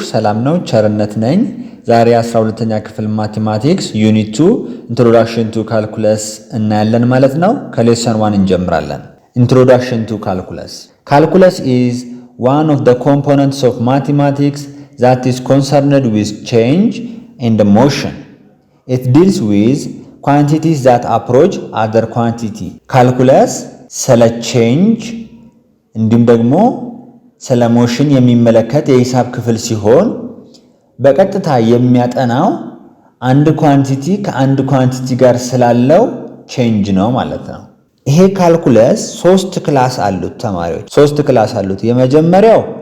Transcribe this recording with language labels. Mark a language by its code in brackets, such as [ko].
[am] ሰላም ነው፣ ቸርነት ነኝ። ዛሬ 12ኛ ክፍል ማቴማቲክስ ዩኒት 2 [en] ኢንትሮዳክሽን ቱ ካልኩለስ [am] እናያለን ማለት ነው። ከሌሰን 1 እንጀምራለን። ኢንትሮዳክሽን ቱ ካልኩለስ. [en] ካልኩለስ is one of the components of mathematics that is concerned with change and motion. It deals with quantities that approach other quantity. [am] ካልኩለስ ስለ ቼንጅ እንዲሁም ደግሞ ስለ ሞሽን የሚመለከት የሂሳብ ክፍል ሲሆን በቀጥታ የሚያጠናው አንድ ኳንቲቲ ከአንድ ኳንቲቲ ጋር ስላለው ቼንጅ ነው ማለት ነው። ይሄ ካልኩለስ 3 ክላስ አሉት ተማሪዎች፣ 3 ክላስ አሉት። የመጀመሪያው